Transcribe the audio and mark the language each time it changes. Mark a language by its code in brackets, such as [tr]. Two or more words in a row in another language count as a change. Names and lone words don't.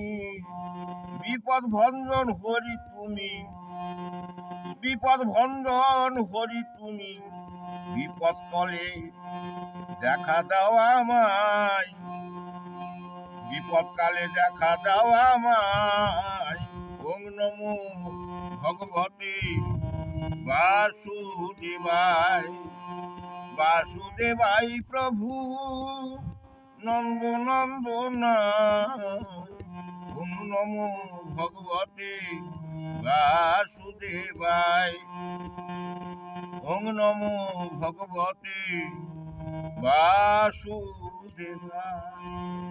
[bn] বিপদ ভঞ্জন হরি তুমি, বিপদ ভঞ্জন হরি তুমি, বিপদ কলে দেখা দাও আমায়, বিপদ কালে দেখা দাও আমায়। [sa] ওং নমো ভগবতে বাসুদেবায়, বাসুদেবাই প্রভু নন্দ নন্দনায়। ওং নমো ভগবতে বাসুদেবায়, ওং নমো ভগবতে বাসুদেবায়।